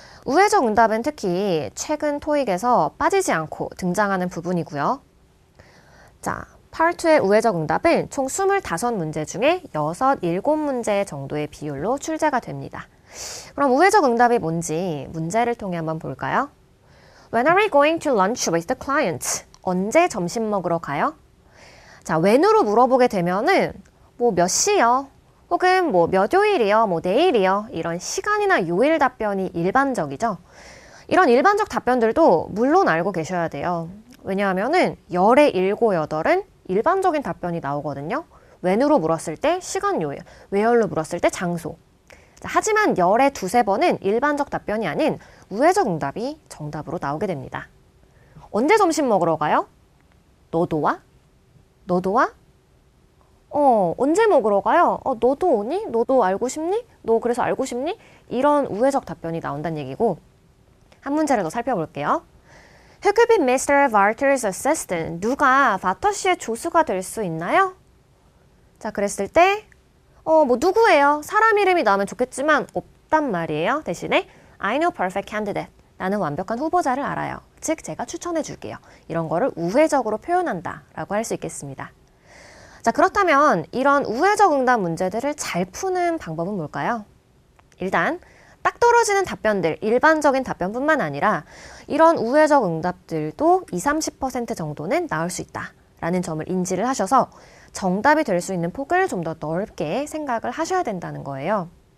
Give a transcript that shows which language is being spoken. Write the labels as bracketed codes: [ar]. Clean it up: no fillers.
[ko] 우회적 응답은 특히 최근 토익에서 빠지지 않고 등장하는 부분이고요. 자, Part 2의 우회적 응답은 총 25문제 중에 6, 7문제 정도의 비율로 출제가 됩니다. 그럼 우회적 응답이 뭔지 문제를 통해 한번 볼까요? [en] When are we going to lunch with the client? [ko] 언제 점심 먹으러 가요? 자, when으로 물어보게 되면은 뭐 몇 시요? 혹은 뭐 몇 요일이요? 뭐 내일이요? 이런 시간이나 요일 답변이 일반적이죠. 이런 일반적 답변들도 물론 알고 계셔야 돼요. 왜냐하면은 열의 7, 8은 일반적인 답변이 나오거든요. when으로 물었을 때 시간, 요일, where로 물었을 때 장소. 자, 하지만 열의 2, 3번은 일반적 답변이 아닌 우회적 응답이 정답으로 나오게 됩니다. 언제 점심 먹으러 가요? 너도 와? 너도 와? 언제 먹으러 가요? 너도 오니? 너도 알고 싶니? 너 그래서 알고 싶니? 이런 우회적 답변이 나온다는 얘기고, 한 문제를 더 살펴볼게요. [en] Who could be Mr. Varter's assistant? [ko] 누가 바터 씨의 조수가 될 수 있나요? 자, 그랬을 때 뭐 누구예요? 사람 이름이 나오면 좋겠지만 없단 말이에요. 대신에 [en] I know perfect candidate. [ko] 나는 완벽한 후보자를 알아요. 즉, 제가 추천해 줄게요. 이런 거를 우회적으로 표현한다 라고 할 수 있겠습니다. 자, 그렇다면 이런 우회적 응답 문제들을 잘 푸는 방법은 뭘까요? 일단 딱 떨어지는 답변들, 일반적인 답변뿐만 아니라 이런 우회적 응답들도 20, 30% 정도는 나올 수 있다라는 점을 인지를 하셔서 정답이 될 수 있는 폭을 좀 더 넓게 생각을 하셔야 된다는 거예요.